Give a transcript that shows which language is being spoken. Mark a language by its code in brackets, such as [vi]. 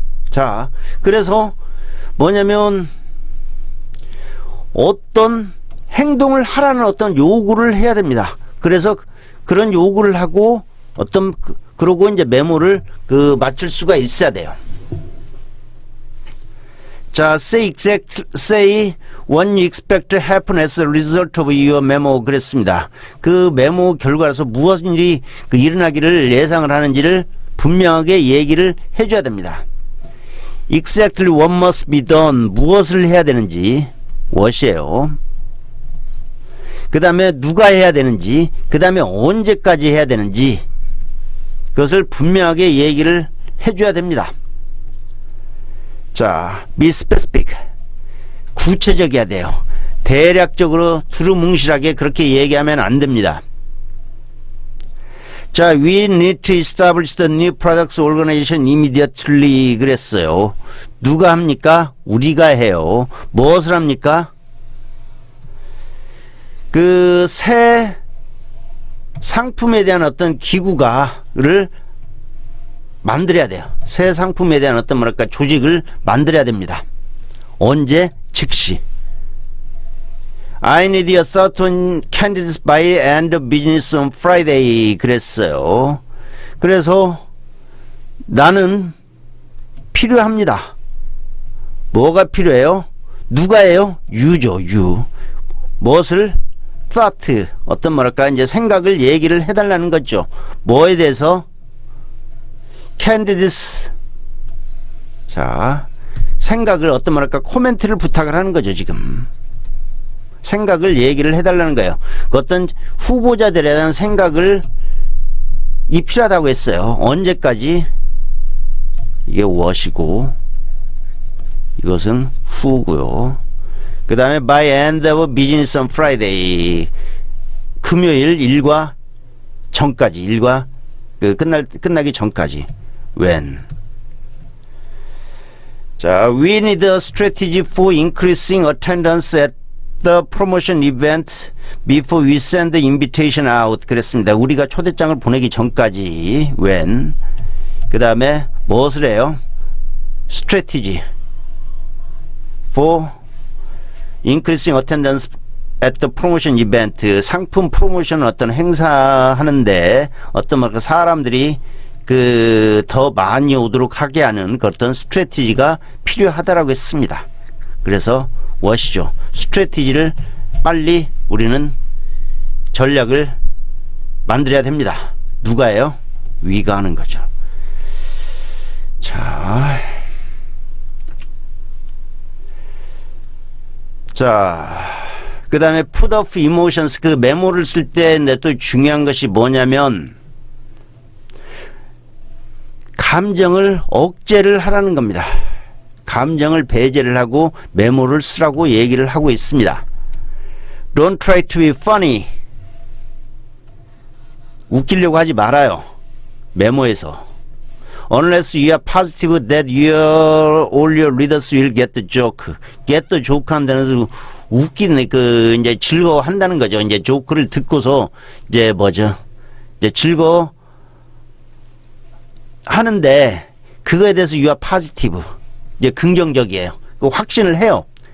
[ko] 자, 그래서 뭐냐면 어떤 행동을 하라는 어떤 요구를 해야 됩니다. 그래서 그런 요구를 하고 그러고 이제 메모를 맞출 수가 있어야 돼요. [en] 자, say what you expect to happen as a result of your memo [ko] 그랬습니다. 그 메모 결과로서 무엇 일이 일어나기를 예상을 하는지를 분명하게 얘기를 해줘야 됩니다. [en] Exactly what must be done [ko] 무엇을 해야 되는지 [en] what이에요. [ko] 그 다음에 누가 해야 되는지, 그 다음에 언제까지 해야 되는지 그것을 분명하게 얘기를 해줘야 됩니다. 자, [en] be specific [ko] 구체적이어야 돼요. 대략적으로 두루뭉실하게 그렇게 얘기하면 안 됩니다. [en] 자, we need to establish the new products organization immediately [ko] 그랬어요. 누가 합니까? 우리가 해요. 무엇을 합니까? 새 상품에 대한 어떤 기구를 만들어야 돼요. 새 상품에 대한 어떤 뭐랄까 조직을 만들어야 됩니다. 언제? 즉시. [en] I need a certain candidates by end of business on Friday. [ko] 그랬어요. 그래서 나는 필요합니다. 뭐가 필요해요? 누가예요? 유죠, 유. 무엇을? thought. 어떤 뭐랄까, 이제 생각을 얘기를 해달라는 거죠. 뭐에 대해서? candidates. 자, 생각을 어떤 뭐랄까, 코멘트를 부탁을 하는 거죠, 지금. 생각을 얘기를 해달라는 거예요. 그 어떤 후보자들에 대한 생각을 이 필요하다고 했어요. 언제까지? 이게 what이고 이것은 who고요. 그 다음에 [en] by end of business on Friday. [ko] 금요일 일과 전까지. 일과 끝나기 전까지. when. [en] 자, we need a strategy for increasing attendance at the promotion event before we send the invitation out. [ko] 그랬습니다. 우리가 초대장을 보내기 전까지. when. 그 다음에 무엇을 해요? [en] strategy for increasing attendance at the promotion event. [ko] 상품 프로모션 어떤 행사하는데 어떤 뭐 사람들이 더 많이 오도록 하게 하는 그 어떤 스트래티지가 필요하다라고 했습니다. 그래서 무엇이죠? 스트래티지를 빨리 우리는 전략을 만들어야 됩니다. 누가요? 위가 하는 거죠. 자, 그 다음에 [en] put off emotions. [ko] 그 메모를 쓸 때 또 중요한 것이 뭐냐면 감정을 억제를 하라는 겁니다. 감정을 배제를 하고 메모를 쓰라고 얘기를 하고 있습니다. [en] Don't try to be funny. [ko] 웃기려고 하지 말아요. 메모에서. [en] Unless you are positive that all your readers will get the joke. get the joke [ko] 하는 데는 웃기는 이제 즐거워한다는 거죠. 이제 조크를 듣고서 이제 뭐죠? 이제 즐거워 하는데 그거에 대해서 [en] you are positive. [ko] 이제 긍정적이에요. 확신을 해요.